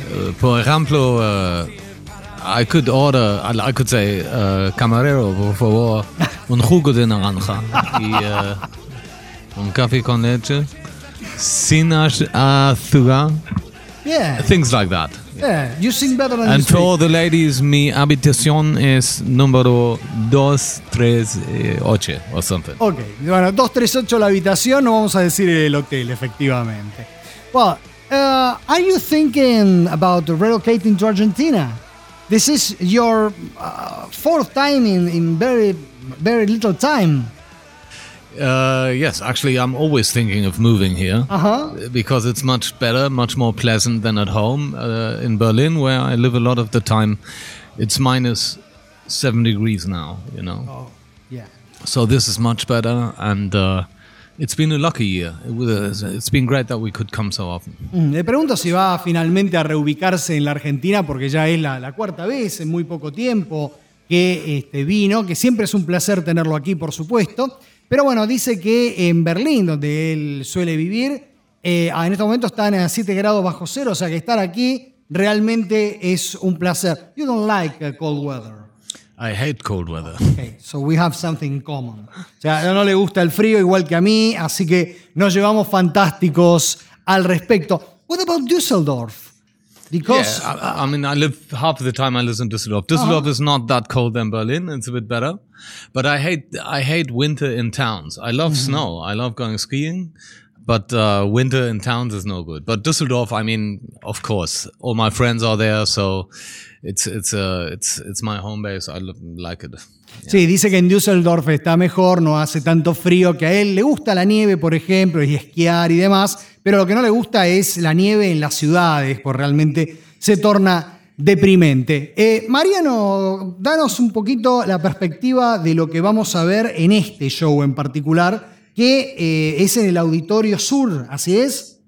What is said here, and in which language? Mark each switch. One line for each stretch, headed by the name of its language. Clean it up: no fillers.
Spanish: Y, por ejemplo,
English: I could order, I could say,
Spanish: camarero, por favor, un jugo de naranja y un café con leche, sin azúcar.
English: Yeah. Things like that. Yeah, you sing better than and you speak. And for the ladies,
Spanish: mi habitación es número 238
English: or something.
Spanish: Okay, bueno, 238 la habitación, no vamos a decir el hotel, efectivamente.
English: Well, are you thinking about relocating to Argentina? This is your fourth time in very, very little time. Yes, actually, I'm always thinking of moving here. Uh-huh. Because it's much better, much more pleasant than at home in Berlin, where I live a lot of the time. It's minus 7 degrees now, you know. Oh, yeah. So this is much better, and it's been a lucky year. It's been great that we could come so often.
Spanish: Le pregunto si va finalmente a reubicarse en la Argentina, porque ya es la cuarta vez en muy poco tiempo que vino, que siempre es un placer tenerlo aquí, por supuesto. Pero bueno, dice que en Berlín, donde él suele vivir, en este momento están a 7 grados bajo cero, o sea que estar aquí realmente es un placer.
English: You don't like cold weather. I hate cold weather. Okay, so we have something in common.
Spanish: O sea, no le gusta el frío igual que a mí, así que nos llevamos fantásticos al respecto.
English: What about Düsseldorf? Because yeah, I mean, I live half of the time I live in Düsseldorf. Düsseldorf is not that cold than Berlin. It's a bit better. But I hate winter in towns. I love snow. I love going skiing. But winter in towns is no good. But Düsseldorf, I mean, of course, all my friends are there. So it's my home base. I like it. Yeah.
Spanish: Sí, dice que en Düsseldorf está mejor, no hace tanto frío, que a él le gusta la nieve, por ejemplo, y esquiar y demás, pero lo que no le gusta es la nieve en las ciudades, pues realmente se torna deprimente. Mariano, danos un poquito la perspectiva de lo que vamos a ver en este show en particular, que es en el Auditorio Sur, ¿así es?